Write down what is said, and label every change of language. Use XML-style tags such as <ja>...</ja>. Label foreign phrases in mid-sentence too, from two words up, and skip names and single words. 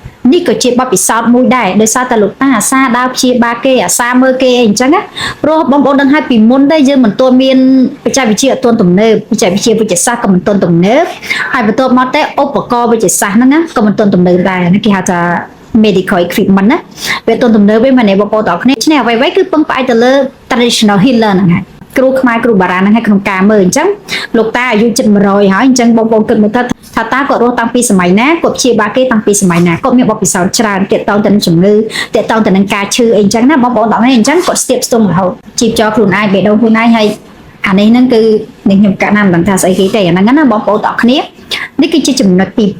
<km>នេះក៏ជាបទពិសោធន៍មួយដែរដោយសារតែលោកតាអាសាដើរព្យាបាលគេអាសាមើលគេអីអញ្ចឹងណាព្រោះបងប្អូនដឹងហើយពីមុនទេយើងមិនទាន់មានបច្ចេកវិទ្យាអត់ទាន់ទំនើបបច្ចេកវិទ្យា វិទ្យាសាស្ត្រក៏មិនទាន់ទំនើបហើយបន្ទាប់មកតែឧបករណ៍វិទ្យាសាស្ត្រហ្នឹងណាក៏មិនទាន់ទំនើបដែរគេហៅថា</km> <en>medical equipment</en> <km>ណាវាទាន់ទំនើបវិញមែនទេបងប្អូន ទាំងអស់គ្នាឆ្នេះអ្វីៗគឺពឹងផ្អែកទៅលើ</km> <en>traditional healer</en> <km>ហ្នឹងហើយគ្រូខ្មែរគ្រូបារាណហ្នឹងហើយក្នុងការមើលអញ្ចឹងលោកតាអាយុជិត100ហើយអញ្ចឹងបងប្អូនគិតមើលថាតាគាត់រស់តាំងពីសម័យណាគាត់ព្យាបាលគេតាំងពីសម័យណាគាត់មានបទពិសោធន៍ច្រើនទាក់ទងទៅនឹងជំងឺទាក់ទងទៅនឹងការឈឺអីអញ្ចឹងណាបងប្អូនទាំងនេះអញ្ចឹងគាត់ស្ទាបស្ទង់រហូតជីបចោខ្លួនឯងបេះដូងខ្លួនឯងហើយអានេះហ្នឹងគឺនឹងខ្ញុំកាត់ណាមិនដឹងថាស្អីគេទេអាហ្នឹងណាបងប្អូនទាំងគ្នានេះគឺជាចំណុចទី</km>